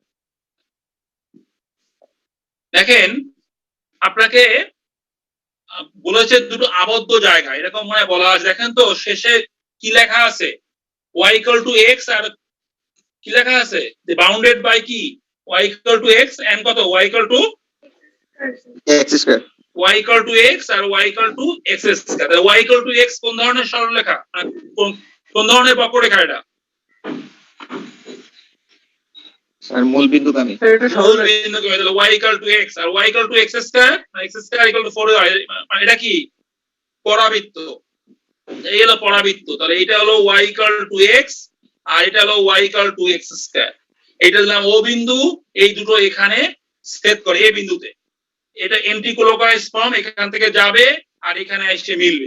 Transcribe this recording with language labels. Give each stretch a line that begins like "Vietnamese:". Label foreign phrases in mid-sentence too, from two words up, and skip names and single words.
Bangla: দেখেন, আপনাকে বলেছে দুটো আবদ্ধ জায়গা, এরকম মানে বলা আছে। দেখেন তো শেষে কি লেখা আছে? y = x, আর কি লেখা আছে?
English: bounded by
Bangla: কি? y = x and কত? y = x²। y = x আর y = x²। তাহলে y = x কোন ধরনের সরলরেখা, কোন ধরনের বক্ররেখা এটা? স্যার মূল বিন্দুগামী। এটা মূল সরলরেখা। বিন্দুগামী। তাহলে y = x আর y = x², x² = 4y, মানে এটা কি? পরাবৃত্ত। এই হলো পরাবৃত্ত। তাহলে এটা হলো y = x আর এটা হলো y = x²। এটা দিলাম ও বিন্দু, এই দুটো এখানে ছেদ করে এই বিন্দুতে। এটা
English: anticlockwise form,
Bangla: এখান থেকে যাবে আর এখানে এসে মিলবে।